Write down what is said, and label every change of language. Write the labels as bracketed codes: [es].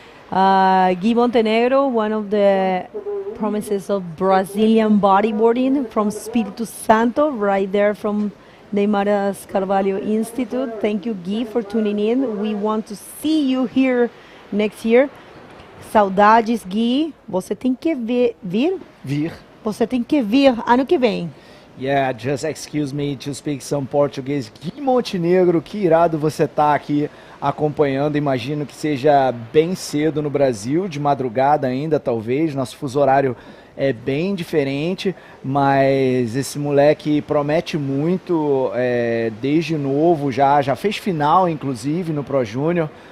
[en] Guy Montenegro, one of the promises of Brazilian bodyboarding from Espírito Santo, right there from Neymaras Carvalho Institute. Thank you, Guy, for tuning in. We want to see you here next year. [pt] Saudades, Gui. Você tem que vir? Vir. Você tem que vir ano que vem. [en] Yeah, just excuse me to speak some Portuguese. [pt] Gui Montenegro, que irado você tá aqui acompanhando. Imagino que seja bem cedo no Brasil, de madrugada ainda, talvez. Nosso fuso horário é bem diferente, mas esse moleque promete muito desde novo, já fez final, inclusive, no Pro Júnior.